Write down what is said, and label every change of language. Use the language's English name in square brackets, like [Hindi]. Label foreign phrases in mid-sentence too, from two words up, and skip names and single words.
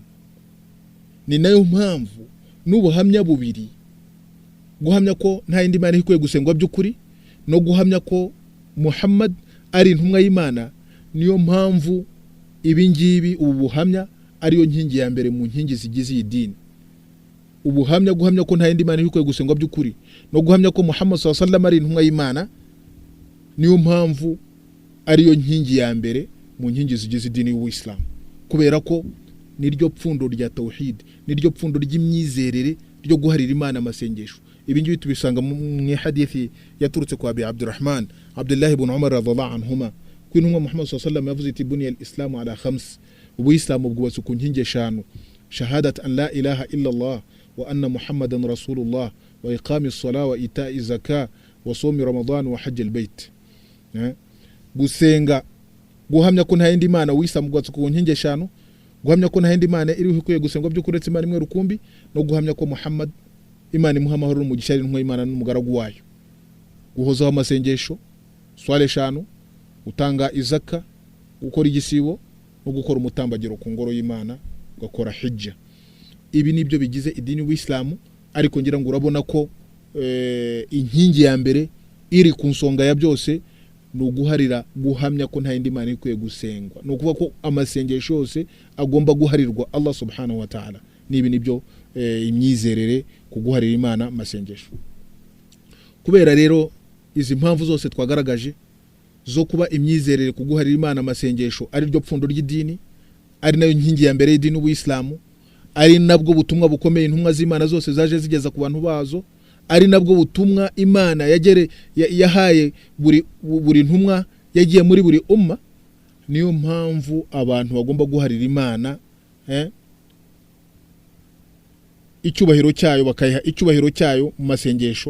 [Kinyarwanda] Ni nayo mpamvu n'ubuhamya bubiri, guhamya ko nta yindi mana ikwiye gusengwa by'ukuri no guhamya ko Muhammad ari intumwa y'Imana, niyo mpamvu ibingibi ubu buhamya ariyo nkingi ya mbere mu nkingi zigize iyi dini. Ubuhamya guhamya ko nta yindi mana ikwiye gusengwa by'ukuri no guhamya ko Muhammad [Arabic] صلى الله عليه وسلم [Kinyarwanda] ari intumwa y'Imana, niyo mpamvu ariyo nkingi ya mbere mu nkingi zigize idini y'Ubuislamu, kubera ko niryo pfundo rya tawhid, niryo pfundo ry'imyizerere ryo guharira Imana amasengesho. Ibi ngibi tubisanga mu hadithi yaturutse kwa Abi Abdurrahman Abdullah ibn Umar [Arabic] رضي الله عنهما, [Kinyarwanda] ko intumwa Muhammad [Arabic] صلى الله عليه وسلم [Kinyarwanda] yavuze iti [Arabic] بني الإسلام على خمس, [Kinyarwanda] Ubuislamu bwubatse ku nkingi eshanu: [Arabic] شهادة أن لا إله إلا الله وأن محمدا رسول الله وإقام الصلاة وإيتاء الزكاة وصوم رمضان وحج البيت. [Kinyarwanda] Gusenga, guhamya ko nta yindi mana, Ubuislamu bwubatse ku nkingi eshanu: guhamya ko nta yindi mana iri ikwiye gusengwa by'ukuretse Imana imwe rukumbi, no guhamya ko Muhammad Imana imuha amahoro n'umugisha ari intumwa y'Imana n'umugaragu wayo. Guhozaho amasengesho, swala eshanu, utanga izaka, gukora igisibo no gukora umutambagiro ku ngoro y'Imana, ugakora hijja. Ibi nibyo bigize idini y'Ubuislamu, ariko ngira ngo urabona ko inkingi ya mbere iri ku nsonga ya byose ni uguharira, guhamya ko nta yindi mana ikwiye gusengwa. Ni ukuvuga ko amasengesho yose agomba guharirwa Allah [Arabic] سبحانه وتعالى. [Kinyarwanda] Nibi nibyo imyizerere kuguharira Imana amasengesho. Kubera rero izi mpamvu zose twagaragaje zo kuba imyizerere kuguharira Imana amasengesho ari ryo pfundo ry'idini, ari nayo nkingi ya mbere y'idini y'Ubuislamu, ari nabwo butumwa bukomeye intumwa z'Imana zose zaje zigeza ku bantu bazo, ari nabwo butumwa Imana yahaye buri ntumwa yagiye muri buri umma, niyo mpamvu abantu bagomba guharira Imana icyubahiro cyayo, bakayiha icyubahiro cyayo mu masengesho.